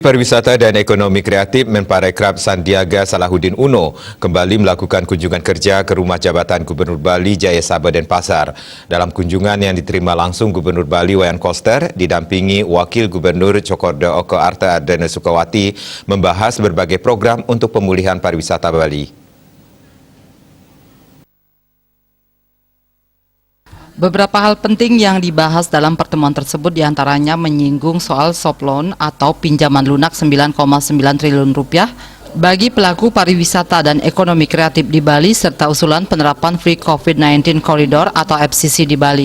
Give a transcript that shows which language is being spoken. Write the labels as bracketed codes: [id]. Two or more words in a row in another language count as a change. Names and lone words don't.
[id] Pariwisata dan Ekonomi Kreatif Menparekraf Sandiaga Salahuddin Uno kembali melakukan kunjungan kerja ke rumah jabatan Gubernur Bali Jaya Sabah Denpasar. Dalam kunjungan yang diterima langsung Gubernur Bali Wayan Koster didampingi Wakil Gubernur Cokorda Oko Arta Ardana Sukawati membahas berbagai program untuk pemulihan pariwisata Bali. Beberapa hal penting yang dibahas dalam pertemuan tersebut diantaranya menyinggung soal [en] soft loan [id] atau pinjaman lunak 9,9 triliun rupiah bagi pelaku pariwisata dan ekonomi kreatif di Bali serta usulan penerapan Free COVID-19 Corridor atau FCC di Bali.